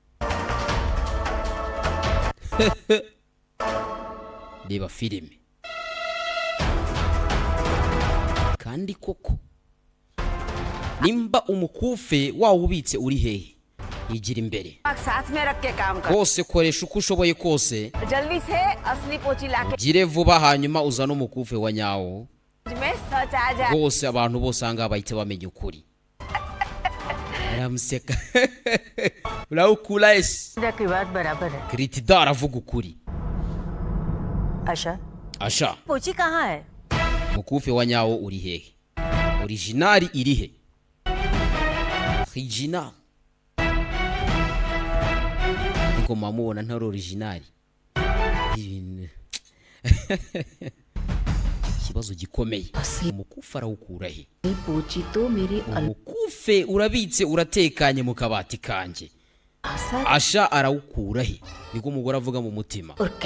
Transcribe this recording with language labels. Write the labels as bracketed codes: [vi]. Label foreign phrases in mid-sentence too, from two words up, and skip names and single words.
[rw] reba filime kandi koko nimba umukufe wawubitse uri hehe yigira imbere kose koresha uko ushoboye kose ugire vuba hanyuma uzane umukufe wa nyawo bose abantu bose ahangaha bahita bamenya ukuri aramuseka urawukura ese [hi] की बात बराबर है [rw] kiritida aravuga ukuri [hi] आशा [rw] asha [hi] पोची कहाँ है [rw] umukufe wa nyawo uri hehe originali iri he original niko mamubona ntari original ikibazo gikomeye umukufe arawukura he umukufe urabitse uratekanye mu kabati kanje Asha arawukura he niko umugore avuga mu mutima